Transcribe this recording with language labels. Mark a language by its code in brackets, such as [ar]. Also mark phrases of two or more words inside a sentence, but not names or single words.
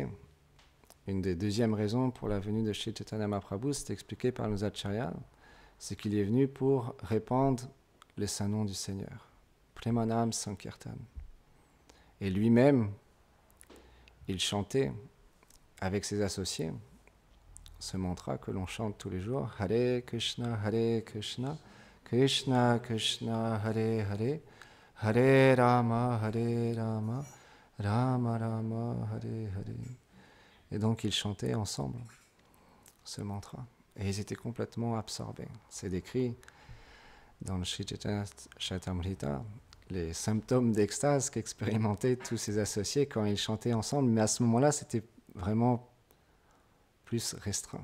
[fr] Une des deuxièmes raisons pour la venue de Shri Chaitanya Mahaprabhu, c'est expliqué par nos acharyas, c'est qu'il est venu pour répandre les saints noms du Seigneur. [sa] Premanam Sankirtan. [fr] Et lui-même, il chantait avec ses associés ce mantra que l'on chante tous les jours. [sa] Hare Krishna, Krishna Krishna, Hare Hare, Hare Rama, Rama Rama, Hare Hare. [fr] Et donc ils chantaient ensemble ce mantra. Et ils étaient complètement absorbés. C'est décrit dans le Sri Chaitanya Charitamrita, les symptômes d'extase qu'expérimentaient tous ces associés quand ils chantaient ensemble. Mais à ce moment-là, c'était vraiment plus restreint.